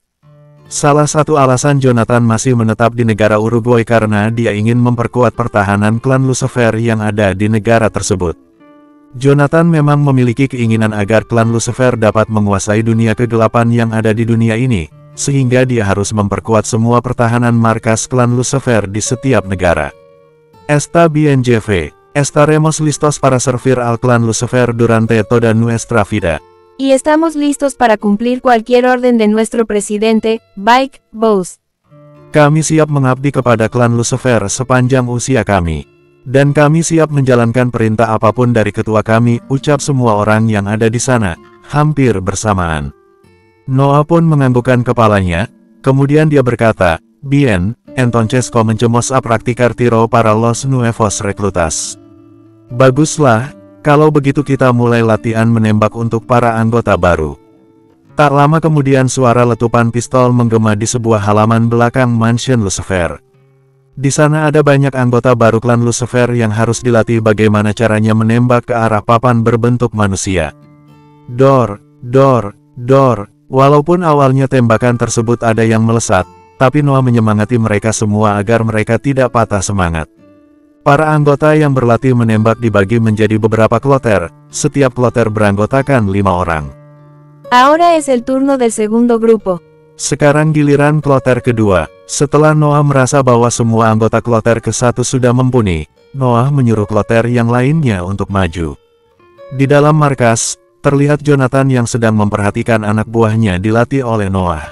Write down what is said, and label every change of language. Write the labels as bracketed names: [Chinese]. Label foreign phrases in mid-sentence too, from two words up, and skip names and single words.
[Indonesian] Salah satu alasan Jonathan masih menetap di negara Uruguay karena dia ingin memperkuat pertahanan klan Lucifer yang ada di negara tersebut. Jonathan memang memiliki keinginan agar klan Lucifer dapat menguasai dunia kegelapan yang ada di dunia ini, sehingga dia harus memperkuat semua pertahanan markas klan Lucifer di setiap negara. [Spanish] Está bien jefe, estaremos listos para servir al clan Lucifer durante toda nuestra vida. Y estamos listos para cumplir cualquier orden de nuestro presidente, Bike Boss. [Indonesian] Kami siap mengabdi kepada klan Lucifer sepanjang usia kami. Dan kami siap menjalankan perintah apapun dari ketua kami, ucap semua orang yang ada di sana, hampir bersamaan. Noah pun menganggukkan kepalanya, kemudian dia berkata, [Spanish] Bien, entonces comencemos a practicar tiro para los nuevos reclutas. [Indonesian] Baguslah. Kalau begitu kita mulai latihan menembak untuk para anggota baru. Tak lama kemudian suara letupan pistol menggema di sebuah halaman belakang mansion Lucifer. Di sana ada banyak anggota baru klan Lucifer yang harus dilatih bagaimana caranya menembak ke arah papan berbentuk manusia. Dor, dor, dor. Walaupun awalnya tembakan tersebut ada yang melesat, tapi Noah menyemangati mereka semua agar mereka tidak patah semangat. Para anggota yang berlatih menembak dibagi menjadi beberapa kloter, setiap kloter beranggotakan 5 orang. [Spanish] Ahora es el turno del segundo grupo. [Indonesian] Sekarang giliran kloter kedua. Setelah Noah merasa bahwa semua anggota kloter ke-1 sudah mumpuni, Noah menyuruh kloter yang lainnya untuk maju. Di dalam markas, terlihat Jonathan yang sedang memperhatikan anak buahnya dilatih oleh Noah.